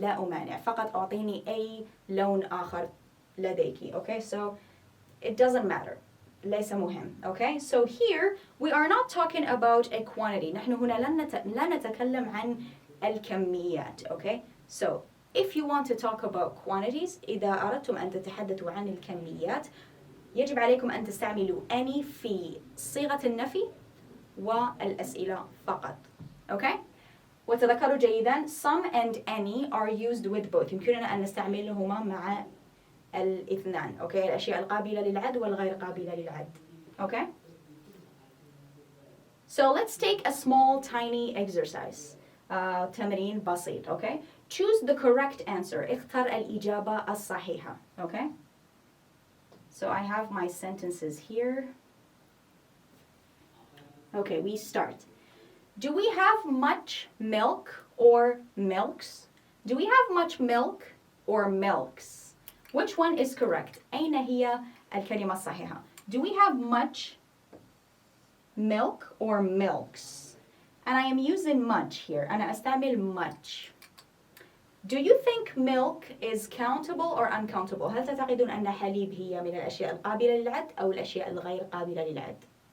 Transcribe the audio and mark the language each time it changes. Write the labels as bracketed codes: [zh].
[ar] لا أمانع. فقط أعطيني أي لون آخر لديك. Okay? So [en] it doesn't matter. [ar] ليس مهم. [en] Okay, so here we are not talking about a quantity. [ar] نحن هنا لا نتكلم عن الكميات. Okay, [en] so if you want to talk about quantities، [ar] إذا أردتم أن تتحدثوا عن الكميات يجب عليكم أن تستعملوا any في صيغة النفي والأسئلة فقط. [en] Okay, [ar] وتذكروا جيدا [en] some and any are used with both. [ar] يمكننا أن نستعملهما مع الاثنان. Okay, الأشياء القابلة للعد والغير قابلة للعد. [en] Okay, so let's take a small tiny exercise. [ar] تمرين بسيط. [en] Okay, choose the correct answer. [ar] اختر الإجابة الصحيحة. [en] Okay, so I have my sentences here. Okay, we start. Do we have much milk or milks? Do we have much milk or milks? Which one is correct? [ar] أين هي الكلمة الصحيحة? [en] Do we have much milk or milks? And I am using much here. [ar] أنا أستعمل much. [en] Do you think milk is countable or uncountable? [ar] هل تعتقدون أن حليب هي من الأشياء القابلة للعد أو الأشياء الغير قابلة للعد?